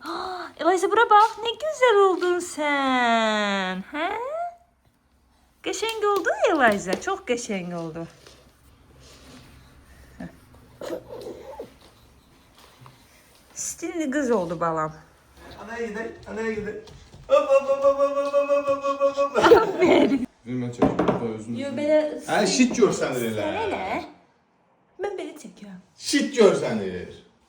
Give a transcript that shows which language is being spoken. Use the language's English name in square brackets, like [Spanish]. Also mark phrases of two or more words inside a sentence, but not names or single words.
[Azerbaijani] Eliza bura bax, nə gözəl oldun sən. Hə? Qəşəng oldu Eliza, çox qəşəng oldu. Stilli qız oldu balam. [Turkish] Anaya gidelim, anaya gidelim. Hop hop hop hop hop hop hop hop hop. [Azerbaijani] Bilmə çək, özünü. Yo, belə... Hə, şit görsənir elə. Elə? Mən belə çəkirəm. Şit görsənir.